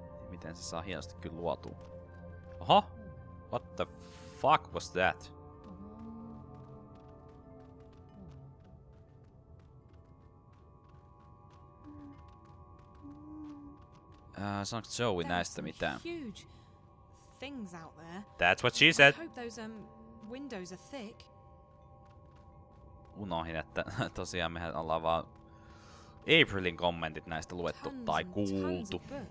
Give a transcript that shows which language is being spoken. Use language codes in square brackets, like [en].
[fi] Miten se saa hienosti kyllä luotua. Oho! [en] What the fuck was that? [fi] Sanoiko Joey näistä mitään? [en] Huge things out there. That's what she said. I hope those windows are thick. [fi] Unohdin, että tosiaan mehän ollaan vaan Aprilin kommentit näistä luettu tai kuultu.